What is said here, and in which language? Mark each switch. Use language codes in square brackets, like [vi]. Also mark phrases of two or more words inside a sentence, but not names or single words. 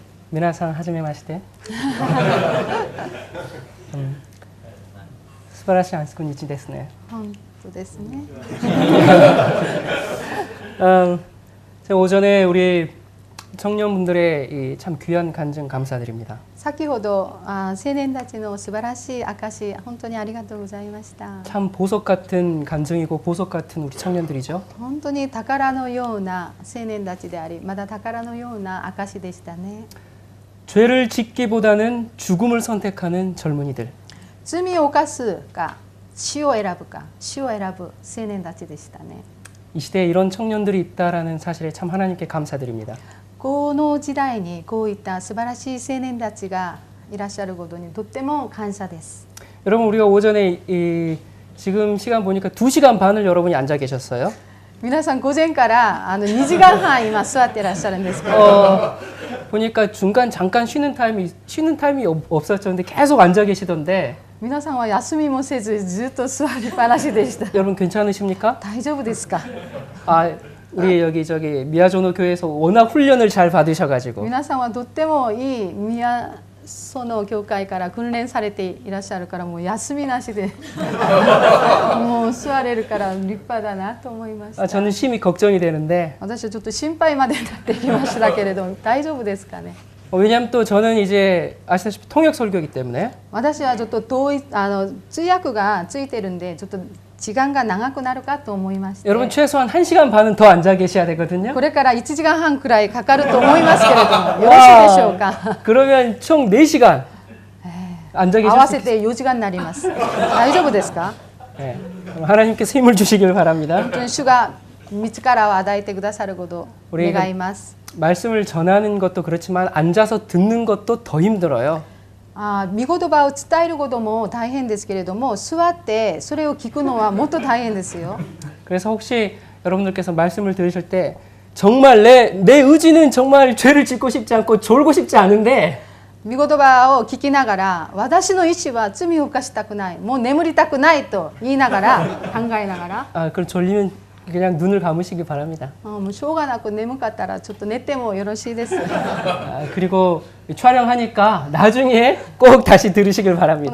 [ja] 皆さんはじめまして。素晴らしい안스쿠日ですね。本当ですね。 [ko] 제가 오전에 우리 청년분들의 이 참 귀한 간증 감사드립니다. [ja] 先ほど青年たちの素晴らしい証本当にありがとうございました。 [ko] 참 보석 같은 간증이고 보석 같은 우리 청년들이죠. [ja] 本当に宝のような青年たちであり、まだ宝のような証でしたね。 [ko] 죄를 짓기보다는 죽음을 선택하는 젊은이들. [ja] 罪を犯すか死を選ぶか死を選ぶ青年たちでしたね。 [ko] 이 시대에 이런 청년들이 있다라는 사실에 참 하나님께 감사드립니다. [ja] この時代にこういった素晴らしい青年たちがいらっしゃることにとっても感謝です。 [ko] 여러분 우리가 오전에 지금 시간 보니까 2시간 반을 여러분이 앉아 계셨어요. [ja] 皆さん午前から2時間半今座ってらっしゃるんですけど [ko] 보니까 중간 잠깐 쉬는 타임이 없었는데 계속 앉아 계시던데 [ja] 皆さんは休みもせずずっと座りっぱなしでした。 [ko] 여러분 괜찮으십니까? [ja] 大丈夫ですか？ [ko] 우리 여기 미야조노 교회에서 워낙 훈련을 잘 받으셔가지고 [ja] 皆さんはとってもいい宮園教会から訓練されていらっしゃるからもう休みなしでもう座れるから立派だなと思いました。 [ko] 저는 심히 걱정이 되는데 [ja] 私はちょっと心配までなってきましたけれど大丈夫ですかね？ [ko] 왜냐하면 또 저는 이제 아시다시피 통역 설교이기 때문에 [ja] 私はちょっと通訳がついてるんでちょっと時間が長くなるかと思いまして [ko] 여러분 최소한 1시간 반은 더 앉아 계셔야 되거든요. [ja] これから1時間半くらいかかると思いますけれどもよろしいでしょうか？ [ko] 그러면 총 4시간 앉아 [ja] 合 [ko] 계실 [ja] わ [ko] 수 [ja] せ [ko] 있... [ja] て4時間になります。大丈夫ですか？ [ko] 네. 하나님께서 힘을 주시길 바랍니다. [ja] 本当に主が道からを与えてくださることを願います。 [ko] 말씀을 전하는 것도 그렇지만 앉아서 듣는 것도 더 힘들어요. [ja] 御言葉を伝えることも大変ですけれども座ってそれを聞くのはもっと大変ですよ。 [ko] 그래서 혹시 여러분들께서 말씀을 들으실 때 정말 내 의지는 정말 죄를 짓고 싶지 않고 졸고 싶지 않은데 [ja] 御言葉を聞きながら私の意思は罪を犯したくないもう眠りたくないと言いながら考えながら [ko] 그럼 졸리면 그냥 눈을 감으시기 바랍니다. [ja] もうしょうがなく眠かったらちょっと寝てもよろしいです。 [ko] 그리고 촬영하니까 나중에 꼭 다시 들으시길 바랍니다.